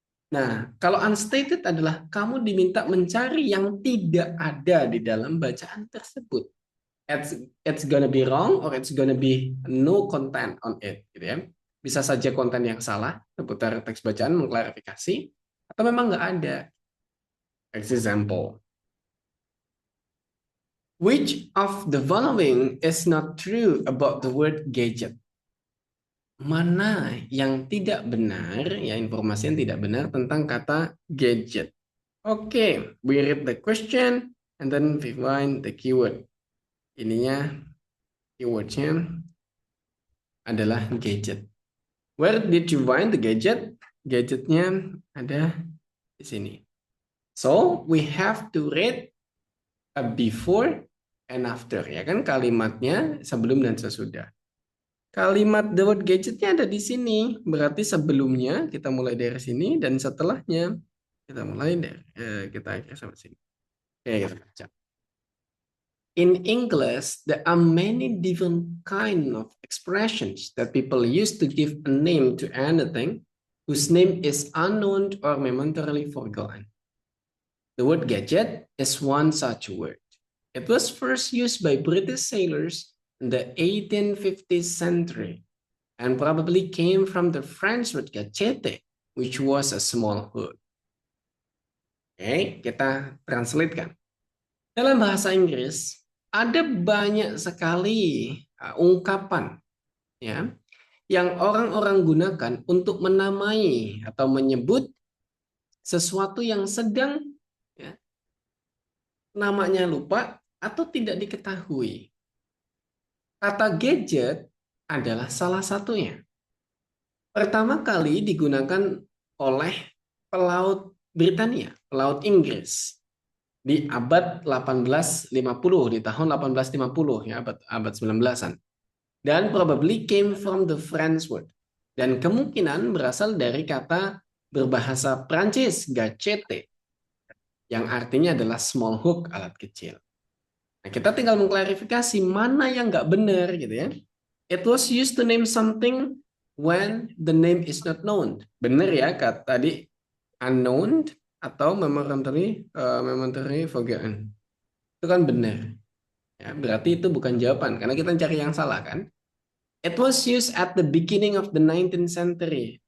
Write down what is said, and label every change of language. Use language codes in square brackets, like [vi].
[id] Nah, kalau unstated adalah kamu diminta mencari yang tidak ada di dalam bacaan tersebut. [en] It's gonna be wrong or it's gonna be no content on it, gitu ya. [id] Bisa saja konten yang salah seputar teks bacaan mengklarifikasi, atau memang nggak ada. [en] Example. Which of the following is not true about the word gadget? [id] Mana yang tidak benar, ya informasi yang tidak benar tentang kata gadget? Oke, [en] we read the question. and then we find the keyword. [id] Ininya keywordnya adalah gadget. [en] Where did you find the gadget? [id] Gadgetnya ada di sini. [en] So we have to read a before and after, [id] ya kan, kalimatnya sebelum dan sesudah. Kalimat the word gadgetnya ada di sini, berarti sebelumnya kita mulai dari sini dan setelahnya kita mulai dari kita akhir sampai sini. Oke, kita baca. [en] In English, there are many different kind of expressions that people use to give a name to anything whose name is unknown or momentarily forgotten. The word gadget is one such word. It was first used by British sailors in the 1850s century and probably came from the French word gâchette, which was a small hood. [id] Oke, kita translate kan. Dalam bahasa Inggris, ada banyak sekali ungkapan ya yang orang-orang gunakan untuk menamai atau menyebut sesuatu yang sedang ya, namanya lupa atau tidak diketahui. Kata gadget adalah salah satunya. Pertama kali digunakan oleh pelaut Britania, pelaut Inggris di abad 1850, di tahun 1850 ya, abad 19-an. [en] Dan probably came from the French word. [id] Dan kemungkinan berasal dari kata berbahasa Prancis, gâchette, yang artinya adalah small hook, alat kecil. Nah, kita tinggal mengklarifikasi mana yang nggak benar gitu ya. [en] It was used to name something when the name is not known. [id] Benar ya, kata tadi unknown atau momentary forgotten. Itu kan benar. Ya, berarti itu bukan jawaban karena kita cari yang salah kan. [en] It was used at the beginning of the 19th century.